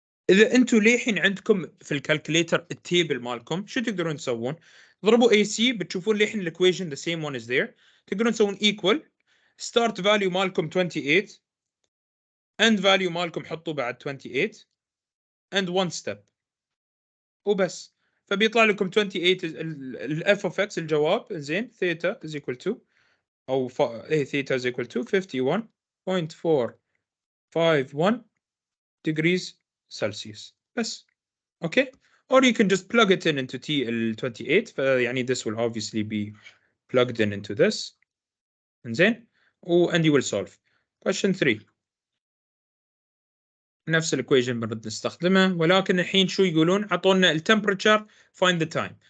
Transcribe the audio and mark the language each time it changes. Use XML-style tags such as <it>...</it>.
<ar>اذا انتم للحين عندكم في الكالكوليتر التيبل مالكم شو تقدرون تسوون؟ ضربوا AC بتشوفون للحين الايكويشن</ar> <en>the same one is there.</en> <ar>تقدرون تسوون equal start value مالكم 28 end value مالكم حطوا بعد 28 and one step وبس. فبيطلع لكم 28 ال f of x الجواب زين theta is equal to او</ar> <en>theta is equal to 51.451 degrees Celsius</en> <ar>بس.</ar> <en>Okay, or you can just plug it in into T 28</en> <ar>فيعني</ar> <en>this will obviously be plugged in into this</en> <ar>زين</ar> <en>and you will solve.</en> <ar>Question 3 نفس الايكويشن بنرد نستخدمه ولكن الحين شو يقولون؟ عطونا التمبرتشر</ar> <en>find the time.</en>